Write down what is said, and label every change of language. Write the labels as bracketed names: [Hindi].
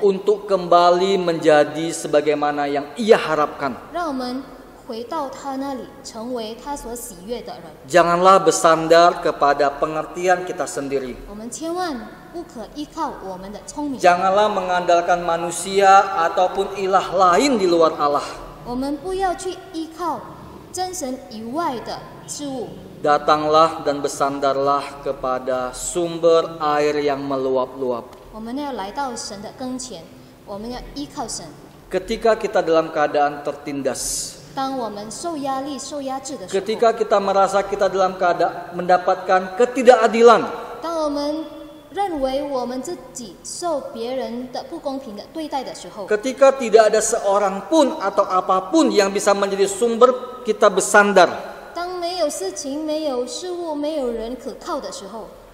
[Indonesian] untuk kembali menjadi sebagaimana yang Ia harapkan. [Chinese] 让我们回到他那里，成为他所喜悦的人。 [Indonesian] Janganlah bersandar kepada pengertian kita sendiri. [Chinese] 我们千万不可依靠我们的聪明， [Indonesian] Janganlah mengandalkan manusia ataupun ilah lain di luar Allah. [Chinese] 我们不要去依靠真神以外的事物。 [Indonesian] Datanglah dan bersandarlah kepada sumber air yang meluap-luap. [Chinese] 我们要来到神的跟前，我们要依靠神。 [Indonesian] Ketika kita dalam keadaan tertindas, [Chinese] 当我们受压力、受压制的时候， [Indonesian] ketika kita merasa kita dalam keadaan mendapatkan ketidakadilan, [Chinese] 当我们认为我们自己受别人的不公平的对待的时候， [Indonesian] ketika tidak ada seorang pun atau apapun yang bisa menjadi sumber kita bersandar, [Chinese] 当没有事情、没有事物、没有人可靠的时候，